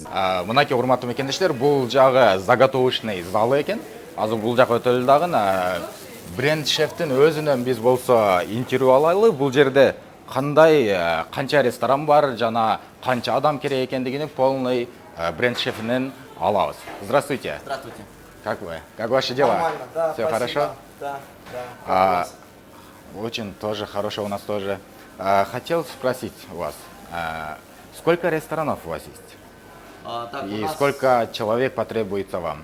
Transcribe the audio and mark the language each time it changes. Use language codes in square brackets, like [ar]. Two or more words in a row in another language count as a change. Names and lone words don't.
[ky] Мынакей урматтуу мекендештер, бул жагы заготовочный залы экен. Азыр бул жак өтөлү дагы бренд шефтин өзүнөн биз болсо интервью алайлы. Бул жерде кандай, канча ресторан бар жана канча адам керек экендигини полный бренд шефинен алабыз. [ru] Здравствуйте. Здравствуйте. Как вы? Как ваши дела? Нормально, да. Все хорошо? Да, Очень тоже хорошо у нас тоже. Хотел спросить у вас, сколько ресторанов у вас есть? И сколько человек потребуется вам?